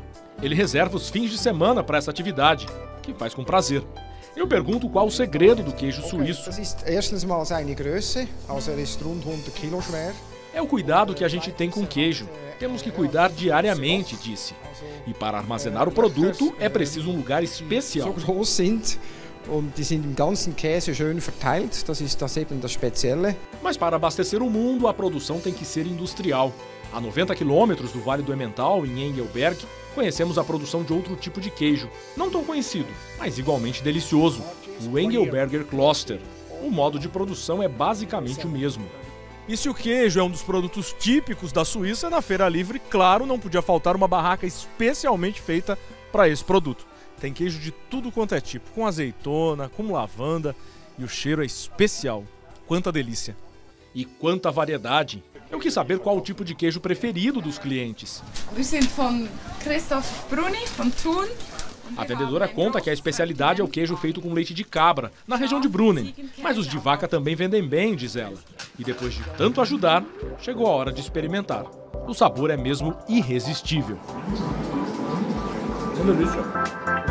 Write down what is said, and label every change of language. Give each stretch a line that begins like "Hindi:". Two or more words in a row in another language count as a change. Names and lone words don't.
Portuguese: Ele reserva os fins de semana para essa atividade, que faz com prazer. Eu pergunto qual o segredo do queijo suíço. É o cuidado que a gente tem com o queijo. Temos que cuidar diariamente, disse. E para armazenar o produto é preciso um lugar especial.
German: Und die sind im ganzen Käse schön verteilt, das ist das eben das Spezielle.
Portuguese: Mas para abastecer o mundo, a produção tem que ser industrial. A 90 quilômetros do Vale do Emmental, em Engelberg, conhecemos a produção de outro tipo de queijo, não tão conhecido, mas igualmente delicioso, o Engelberger Kloster. O modo de produção é basicamente o mesmo. E se o queijo é um dos produtos típicos da Suíça, na Feira Livre, claro, não podia faltar uma barraca especialmente feita para esse produto. Tem queijo de tudo quanto é tipo, com azeitona, com lavanda, e o cheiro é especial. Quanta delícia! E quanta variedade! Eu quis saber qual o tipo de queijo preferido dos clientes.
German: Wir sind von Christoph Bruni, von Thun.
Portuguese: A vendedora conta que a especialidade é o queijo feito com leite de cabra, na região de Brunnen. Mas os de vaca também vendem bem, diz ela. E depois de tanto ajudar, chegou a hora de experimentar. O sabor é mesmo irresistível. Uma delícia.